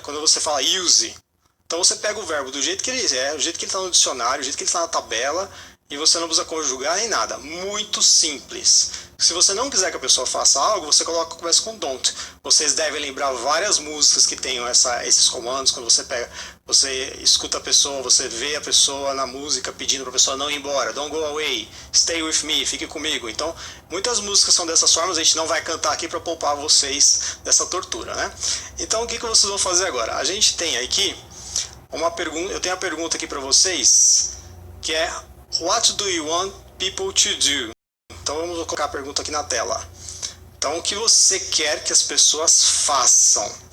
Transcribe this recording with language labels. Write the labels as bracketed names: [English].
[Portuguese] Quando você fala use, então você pega o verbo do jeito que ele é, do jeito que ele está no dicionário, do jeito que ele está na tabela, e você não precisa conjugar nem nada. Muito simples. Se você não quiser que a pessoa faça algo, você começa com don't. Vocês devem lembrar várias músicas que tenham esses comandos. Quando você escuta a pessoa, você vê a pessoa na música pedindo para a pessoa não ir embora. [English] Don't go away, stay with me, [Portuguese] fique comigo. Então, muitas músicas são dessas formas. A gente não vai cantar aqui para poupar vocês dessa tortura, né? Então, o que vocês vão fazer agora? A gente tem aqui uma pergunta. Eu tenho a pergunta aqui para vocês, que é [English] What do you want people to do? [Portuguese] Então vamos colocar a pergunta aqui na tela. Então o que você quer que as pessoas façam?